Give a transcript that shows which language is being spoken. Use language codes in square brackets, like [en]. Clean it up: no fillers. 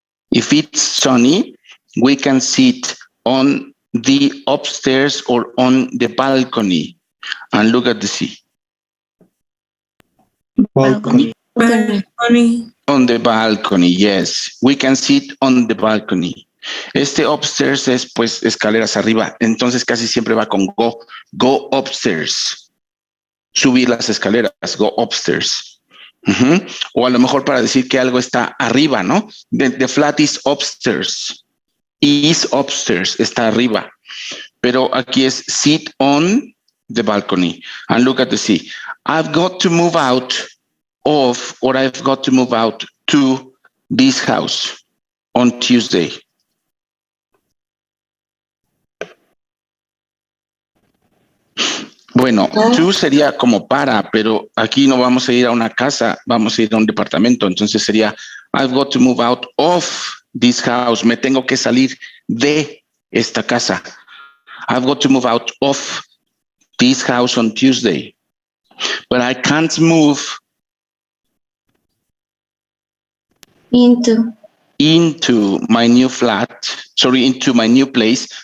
[en] If it's sunny, we can sit on the upstairs or on the balcony and look at the sea. Balcony. On the balcony, yes. We can sit on the balcony. [es] Este upstairs es pues escaleras arriba. Entonces casi siempre va con go. [en] Go upstairs. [es] Subir las escaleras. [en] Go upstairs. [es] O a lo mejor para decir que algo está arriba, ¿no? [en] The flat is upstairs. Is upstairs. [es] Está arriba. Pero aquí es [en] sit on the balcony and look at the sea. I've got to move out of, or I've got to move out to this house on Tuesday. [es] Bueno, to sería como para, pero aquí no vamos a ir a una casa, vamos a ir a un departamento. Entonces sería, [en] I've got to move out of this house. [es] Me tengo que salir de esta casa. [en] I've got to move out of this house on Tuesday. But I can't move into my new flat, into my new place.